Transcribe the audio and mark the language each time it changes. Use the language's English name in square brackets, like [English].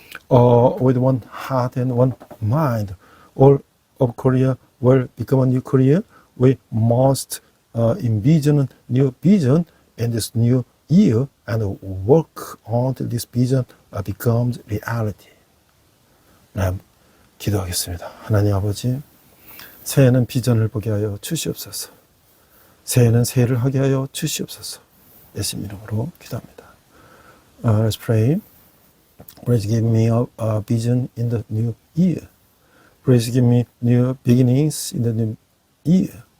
[English] With one heart and one mind, all of Korea will become a new Korea. We must envision a new vision in this new year and work until this vision becomes reality. [Korean] 네, 기도하겠습니다. 하나님 아버지, 새해는 비전을 보게 하여 주시옵소서. 새해는 새해를 하게 하여 주시옵소서. 예수님 이름으로 기도합니다. [English] Let's pray. Please give me a vision in the new year. Please give me new beginnings in the new year.